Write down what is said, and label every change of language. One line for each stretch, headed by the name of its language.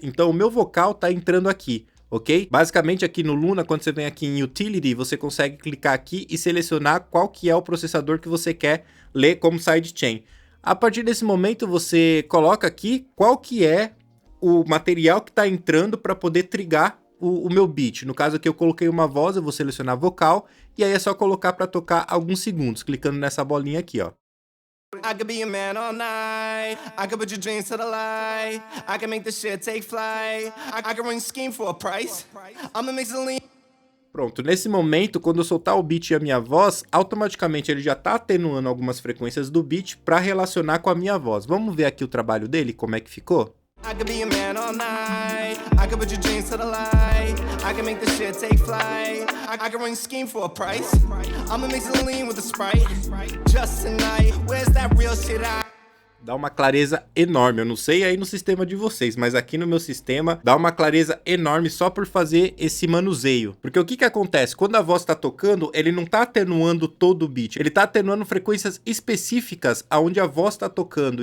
Portuguese: Então o meu vocal tá entrando aqui, ok? Basicamente aqui no Luna, quando você vem aqui em Utility, você consegue clicar aqui e selecionar qual que é o processador que você quer ler como sidechain. A partir desse momento você coloca aqui qual que é o material que está entrando para poder trigar o meu beat. No caso aqui eu coloquei uma voz, eu vou selecionar vocal e aí é só colocar para tocar alguns segundos, clicando nessa bolinha aqui, ó.
English: I could be a man all night. I could put your dreams to the light. I can make this shit take flight. I can run scheme for a price. I'ma mix the lean.
Portuguese: Pronto, nesse momento, quando eu soltar o beat e a minha voz, automaticamente ele já tá atenuando algumas frequências do beat para relacionar com a minha voz. Vamos ver aqui o trabalho dele, como é que ficou?
English: I could be a man all night. I could put your dreams to the light. I can make this shit take flight. I can run scheme for a price. I'ma mix the lean with the Sprite. Just tonight, where's that real shit at?
Portuguese: Dá uma clareza enorme, eu não sei aí no sistema de vocês, mas aqui no meu sistema dá uma clareza enorme só por fazer esse manuseio. Porque o que acontece? Quando a voz está tocando, ele não está atenuando todo o beat, ele está atenuando frequências específicas aonde a voz está tocando.